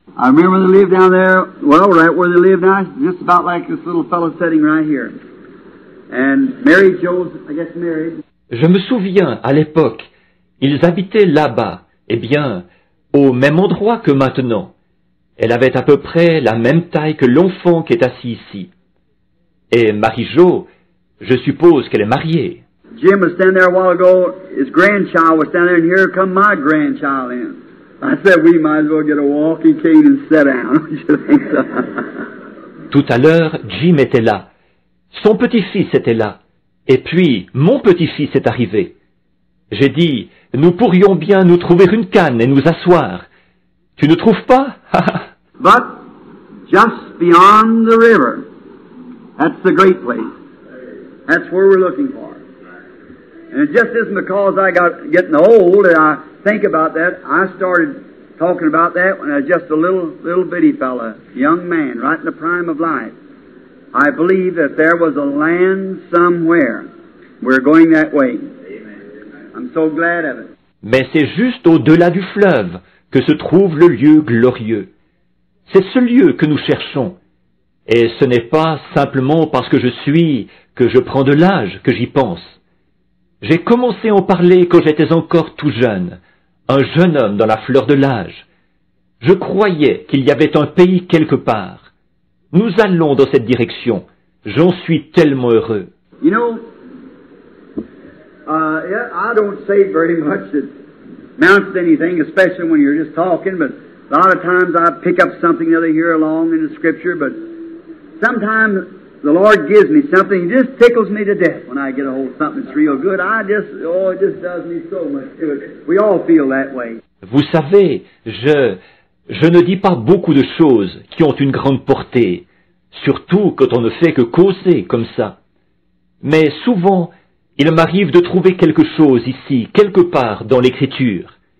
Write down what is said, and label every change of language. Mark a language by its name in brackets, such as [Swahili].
[English] I remember they lived down there, well, right where they live now, just about like this little fellow sitting right here. And Mary Jo's, I guess, married. [French] Je me souviens, à l'époque, ils habitaient là-bas, eh bien, au même endroit que maintenant. Elle avait à peu près la même taille que l'enfant qui est assis ici. Et Marie-Jo, je suppose qu'elle est mariée. [English] Jim was standing there a while ago, his grandchild was standing there, and here come my grandchild in. I said, we might as well get a walking cane and sit down. Don't you think so? [French] Tout à l'heure, Jim était là. Son petit-fils était là. Et puis, mon petit-fils est arrivé. J'ai dit, nous pourrions bien nous trouver une canne et nous asseoir. Tu ne trouves pas? [English] But just beyond the river, that's the great place. That's where we're looking for. And it just isn't because I got getting old and I think about that. I started talking about that when I was just a little bitty fella, young man, right in the prime of life. I believe that there was a land somewhere. We're going that way. I'm so glad of it. [French] Mais c'est juste au-delà du fleuve que se trouve le lieu glorieux. C'est ce lieu que nous cherchons. Et ce n'est pas simplement parce que je prends de l'âge que j'y pense. J'ai commencé à en parler quand j'étais encore tout jeune, un jeune homme dans la fleur de l'âge. Je croyais qu'il y avait un pays quelque part. Nous allons dans cette direction. J'en suis tellement heureux. [English] You know, I don't say very much that amounts to anything, especially when you're just talking, but a lot of times I pick up something or other here along in the Scripture, but sometimes the Lord gives me something, He just tickles me to death when I get a hold of something that's real good. It just does me so much good. We all feel that way. [French] Vous savez, je ne dis pas beaucoup de choses qui ont une grande portée, surtout quand on ne fait que causer comme ça. Mais souvent, il m'arrive de trouver quelque chose ici, quelque part dans l'Écriture.